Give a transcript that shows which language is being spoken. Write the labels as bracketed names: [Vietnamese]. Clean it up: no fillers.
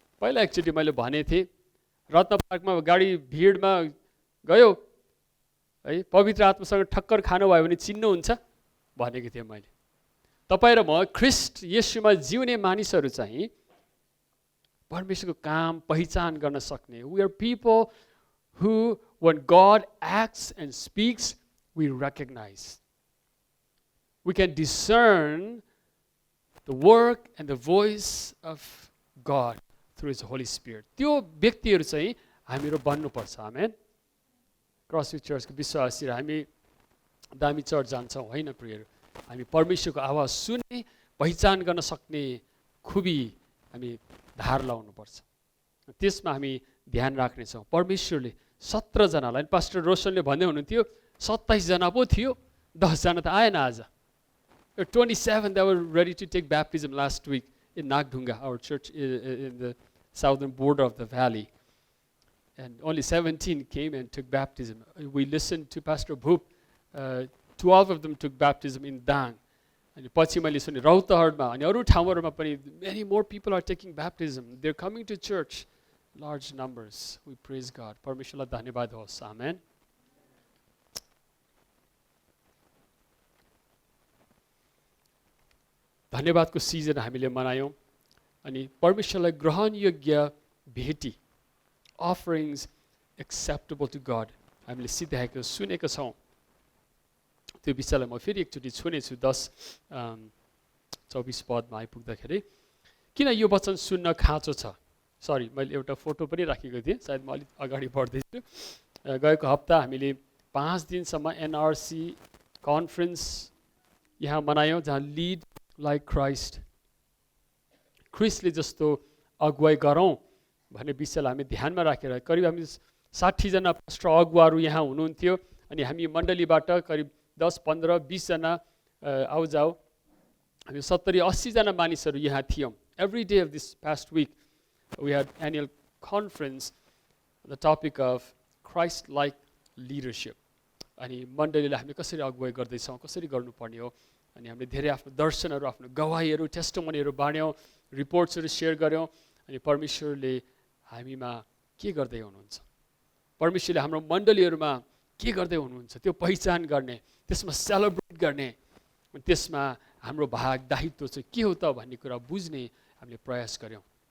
[Nepali] पहिला एकचोटि मैले भनेको थिएँ, रत्न पार्कमा गाडी भिडमा गयो है, पवित्र आत्मासँग ठक्कर खानुभयो भने चिन्नुहुन्छ भनेको थिएँ मैले। तपाईँ र म ख्रिस्ट येशूमा जिउने मानिसहरू चाहिँ परमेश्वरको काम पहिचान गर्न सक्ने। [English] We are people who when God acts and speaks, we recognize. We can discern the work and the voice of God through His Holy Spirit. [Nepali] त्यो व्यक्तिहरू चाहिँ हामीहरू बन्नुपर्छ। आमेन। क्रसवी चर्चको विश्वासी हामी दामी चर्च जान्छौँ होइन प्रियहरू, हामी परमेश्वरको आवाज सुन्ने, पहिचान गर्न सक्ने खुबी हामी धार लाउनुपर्छ। त्यसमा हामी ध्यान राख्नेछौँ। परमेश्वरले 17 जनालाई, पास्टर रोशनले भन्दै हुनुहुन्थ्यो 27 जना पो थियो, 10 जना त आएन आज। [English] 27 that were ready to take baptism last week in Nagdunga, our church in the southern border of the valley. And only 17 came and took baptism. We listened to Pastor Bhoop. 12 of them took baptism in Dang. [Nepali] अनि पछि मैले सुने रौतहटमा अनि अरू ठाउँहरूमा पनि [English] many more people are taking baptism. They're coming to church, large numbers. We praise God. [Nepali] परमेश्वरलाई धन्यवाद होस्. [English] Amen. [Nepali] धन्यवादको सिजन हामीले मनायौँ अनि परमेश्वरलाई ग्रहण योग्य भेटी, [English] offerings acceptable to God, [Nepali] हामीले सिद्ध्याएको सुनेको छौँ. त्यो विषयलाई म फेरि एकचोटि छुनेछु 10:24 पदमा आइपुग्दाखेरि. किन यो वचन सुन्न खाँचो छ? सरी, मैले एउटा फोटो पनि राखेको थिएँ, सायद म अलिक अगाडि बढ्दैछु. गएको हप्ता हामीले 5 दिनसम्म NRC कन्फरेन्स यहाँ मनायौँ, जहाँ [English] lead like Christ, [Nepali] ख्रिस्टले जस्तो अगुवाई गरौँ भन्ने विषयलाई हामी ध्यानमा राखेर करिब हामी 60 जना पास्टर अगुवाहरू यहाँ हुनुहुन्थ्यो अनि हामी मण्डलीबाट करिब 10, 15, 20 जना आउजाउ हामी 70, 80 जना मानिसहरू यहाँ थियौँ. [English] Every day of this past week we had annual conference on the topic of Christ-like leadership. [Nepali] अनि मण्डलीलाई हामी कसरी अगुवाई गर्दैछौँ, कसरी गर्नुपर्ने हो, अनि हामीले धेरै आफ्नो दर्शनहरू, आफ्नो गवाहीहरू, टेस्टिमोनीहरू बाँड्यौँ, रिपोर्ट्सहरू सेयर गऱ्यौँ. अनि परमेश्वरले हामीमा के गर्दै हुनुहुन्छ, परमेश्वरले हाम्रो मण्डलीहरूमा के गर्दै हुनुहुन्छ त्यो पहिचान गर्ने, त्यसमा सेलिब्रेट गर्ने, त्यसमा हाम्रो भाग दायित्व चाहिँ के हो त भन्ने कुरा बुझ्ने हामीले प्रयास गऱ्यौँ.